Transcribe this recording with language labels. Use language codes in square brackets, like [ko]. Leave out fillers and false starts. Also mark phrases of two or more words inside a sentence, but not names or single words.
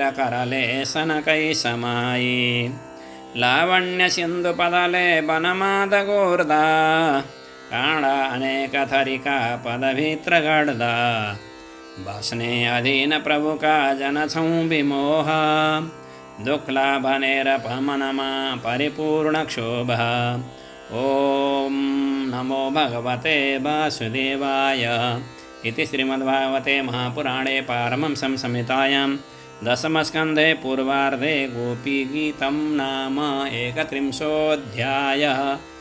[ne] करले सनकै समाई लावण्य सिन्धु पदले वनमा दगुर्दा काँडा अनेक थरीका पदभित्र गर्दा बस्ने अधीन प्रभुका जन छौं विमोह दुःखला भनेर मनमा परिपूर्ण क्षोभः [sa] ॐ नमो भगवते वासुदेवाय इति श्रीमद्भागवते महापुराणे पारमहंस्यां संहितायां दशमस्कन्धे पूर्वार्धे गोपीगीतं नाम 31 अध्यायः।